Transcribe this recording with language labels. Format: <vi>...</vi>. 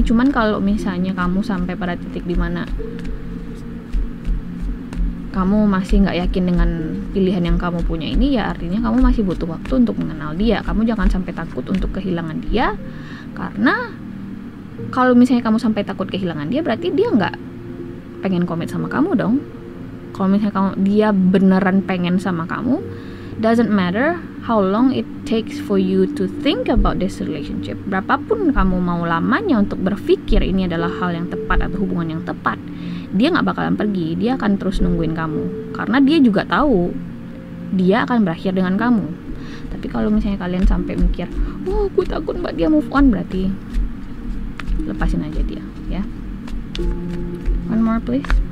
<id>Cuman kalau misalnya kamu sampai pada titik dimana kamu masih nggak yakin dengan pilihan yang kamu punya ini, ya artinya kamu masih butuh waktu untuk mengenal dia. Kamu jangan sampai takut untuk kehilangan dia, karena kalau misalnya kamu sampai takut kehilangan dia, berarti dia nggak pengen komit sama kamu dong. Kalau misalnya dia beneran pengen sama kamu,</id> <en>doesn't matter how long it takes for you to think about this relationship.</en> <id>Berapapun kamu mau lamanya untuk berpikir ini adalah hal yang tepat atau hubungan yang tepat, dia nggak bakalan pergi. Dia akan terus nungguin kamu, karena dia juga tahu dia akan berakhir dengan kamu. Tapi kalau misalnya kalian sampai mikir, oh gue takut mbak dia move on, berarti lepasin aja dia ya.</id> <en>One more please.</en>